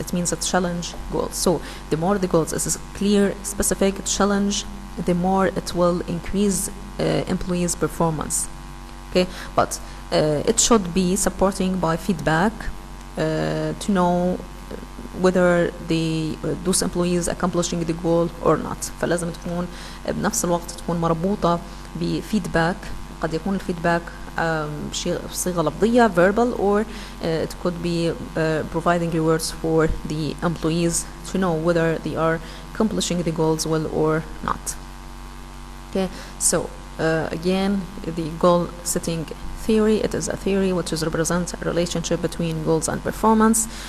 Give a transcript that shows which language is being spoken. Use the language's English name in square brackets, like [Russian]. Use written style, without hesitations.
[English] It means a challenge goals. So the more the goals is clear, specific, challenge, the more it will increase employees' performance. Okay, but it should be supporting by feedback to know whether those employees accomplishing the goal or not. [Arabic] فلازم تكون بنفس الوقت تكون مربوطة بفيدباك. قد يكون الفيدباك بصيغة لفظية [English] verbal, or it could be providing rewards for the employees to know whether they are accomplishing the goals well or not. Okay, so again, the goal setting theory, it is a theory which is represent a relationship between goals and performance.